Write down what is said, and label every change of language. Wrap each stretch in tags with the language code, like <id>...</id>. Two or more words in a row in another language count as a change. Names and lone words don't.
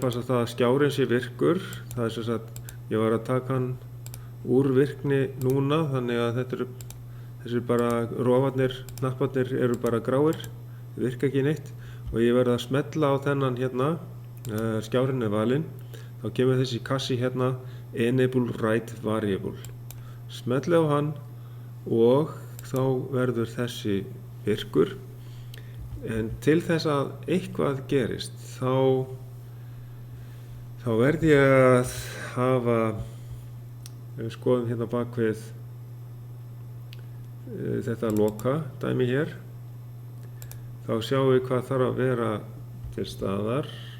<is>passa það að skjárinn sé virkur, það er sem sagt ég var að taka hann úr virkni núna þannig að þessir bara rofarnir, hnapparnir eru bara gráir, þau virka ekki neitt og ég verð að smella á þennan hérna, skjárinn er valinn, þá kemur þessi kassi hérna</is> <en>enable write variable,</en> <is>smelli á hann og þá verður þessi virkur en til þess að eitthvað gerist þá verð ég að hafa, ef við skoðum hérna bakvið þetta loka dæmi hér, þá sjáum við hvað þarf að vera til staðar.</is>